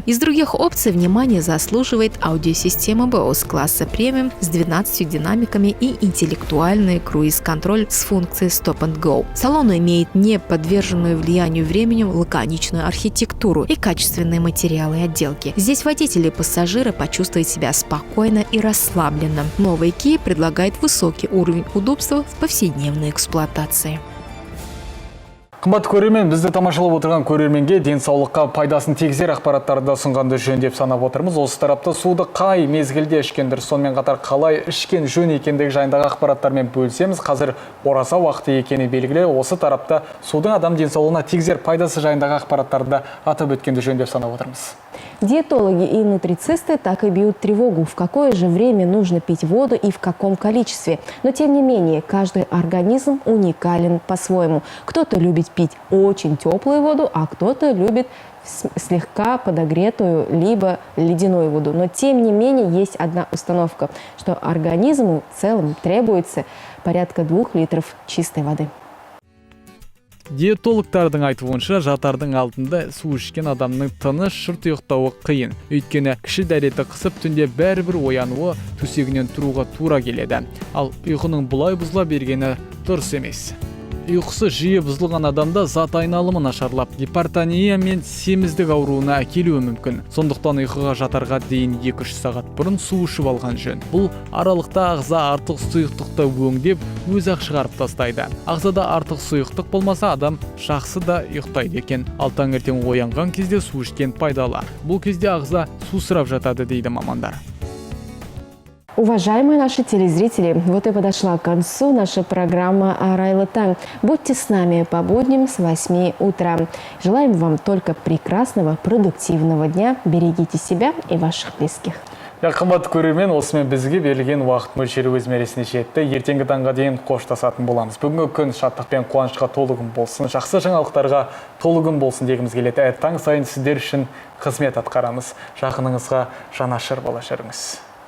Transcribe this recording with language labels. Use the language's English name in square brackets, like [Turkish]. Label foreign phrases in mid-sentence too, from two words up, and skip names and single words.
[Russian] Из других опций внимание заслуживает аудиосистема Bose класса премиум с 12 динамиками и интеллектуальный круиз-контроль с функцией [English] Stop and Go. [Russian] Салон имеет не подверженную влиянию времени лаконичную архитектуру и качественные материалы и отделки. Здесь водители и пассажиры почувствуют себя спокойно и расслабленно. Новый Kia предлагает высокий уровень удобства в повседневной эксплуатации. [Kazakh] Қымбатты көрермен, бізді тамашалап отырған көрерменге денсаулыққа пайдасын тигізер ақпараттарды ұсынғанды жөн деп санап отырмыз. Осы тарапта суды қай мезгілде ішкендір, сонымен қатар қалай ішкен жөн екендігі жайындағы ақпараттармен бөлісеміз. Қазір ораза уақыты екені белгілі. Осы тарапта судың адам денсаулығына тигізер пайдасы жайындағы ақпараттарды атап өткенді жөн деп санап отырмыз. [Russian] Диетологи и нутрицисты так и бьют тревогу, в какое же время нужно пить воду и в каком количестве. Но тем не менее, каждый организм уникален по-своему. Кто-то любит пить очень теплую воду, а кто-то любит слегка подогретую, либо ледяную воду. Но тем не менее, есть одна установка, что организму в целом требуется порядка 2 литров чистой воды. [Kazakh] Диетологтардың айтуынша, жатардың алдында су ішкен адамның тыныш шырт ұйықтауы қиын. Өйткені кіші дәреті қысып түнде бәрібір оянуы төсегінен тұруға тура келеді. Ал ұйқының бұлай бұзыла бергені дұрыс емес. Ұйқысы жиі бұзылған адамда зат айналымы нашарлап, гипертония мен семіздік ауруына әкелуі мүмкін. Сондықтан ұйқыға жатарға дейін 2-3 сағат бұрын су ішіп алған жөн. Бұл аралықта ағза артық сұйықтықты өңдеп, өз-ақ шығарып тастайды. Ағзада артық сұйықтық болмаса, адам жақсы да ұйықтайды екен. Ал таңертең оянған кезде су ішкен пайдалы. Бұл кезде ағза сусырап жатады дейді мамандар. [Russian] Уважаемые наши телезрители, вот и подошла к концу наша программа «Арайлы таң». Будьте с нами по будням с 8 утра. Желаем вам только прекрасного, продуктивного дня. Берегите себя и ваших близких. [Kazakh] Қымбатты көрермен, осымен бізге берілген уақыт мөлшері өз мәресіне жетті. Ертеңгі таңға дейін қоштасатын боламыз. Бүгінгі күн шаттық пен қуанышқа толы күн болсын, жақсы жаңалықтарға толы күн болсын дегіміз келеді. Таң сайын сіздер үшін қызмет атқарамыз. Жақыныңызға жанашыр бола жүріңіз.